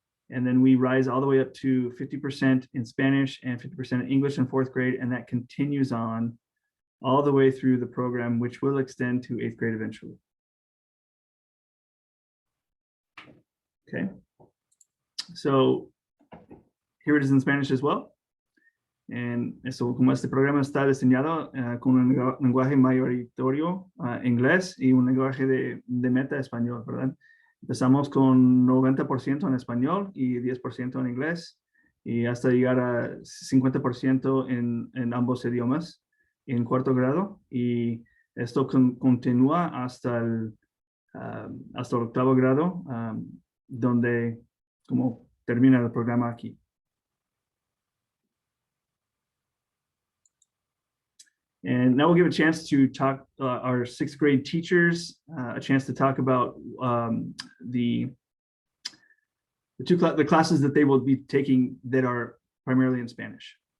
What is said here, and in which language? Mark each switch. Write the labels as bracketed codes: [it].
[en] And then we rise all the way up to 50% in Spanish and 50% in English in fourth grade. And that continues on all the way through the program, which will extend to eighth grade eventually. Okay, so here it is in Spanish as well. [es] And eso, como este programa está diseñado con un lenguaje mayoritario inglés y un lenguaje de meta español, ¿verdad? Empezamos con 90% en español y 10% en inglés y hasta llegar a 50% en ambos idiomas en cuarto grado, y esto continúa hasta el octavo grado, donde como termina el programa aquí. [en] And now we'll give a chance to talk our sixth grade teachers, a chance to talk about the classes that they will be taking that are primarily in Spanish.